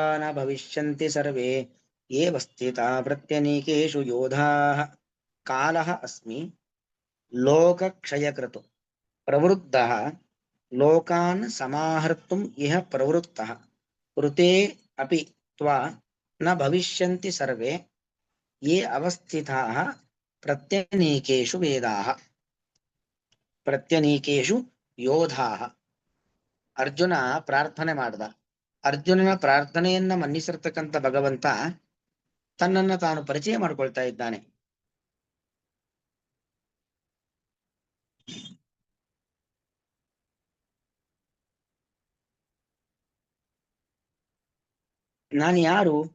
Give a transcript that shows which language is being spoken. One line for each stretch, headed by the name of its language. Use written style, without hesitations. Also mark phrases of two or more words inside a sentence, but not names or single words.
Sanskrit: न भविष्यन्ति सर्वे एव स्थिता प्रत्यनीकेषु योधाः कालः अस्मि लोकक्षयकृत् प्रवृद्धः लोकान् समाहर्तुम् इह प्रवृत्तः ऋते अपि त्वा न भविष्यन्ति सर्वे ये अवस्थिताः प्रत्यनीकेषु वेदाः ಪ್ರತ್ಯನೀಕೇಶು ಯೋಧಾಹ.
Kannada: ಅರ್ಜುನ ಪ್ರಾರ್ಥನೆ ಮಾಡ್ದ. ಅರ್ಜುನನ ಪ್ರಾರ್ಥನೆಯನ್ನ ಮನ್ನಿಸಿರ್ತಕ್ಕಂಥ ಭಗವಂತ ತನ್ನನ್ನ ತಾನು ಪರಿಚಯ ಮಾಡ್ಕೊಳ್ತಾ ಇದ್ದಾನೆ. ನಾನು ಯಾರು?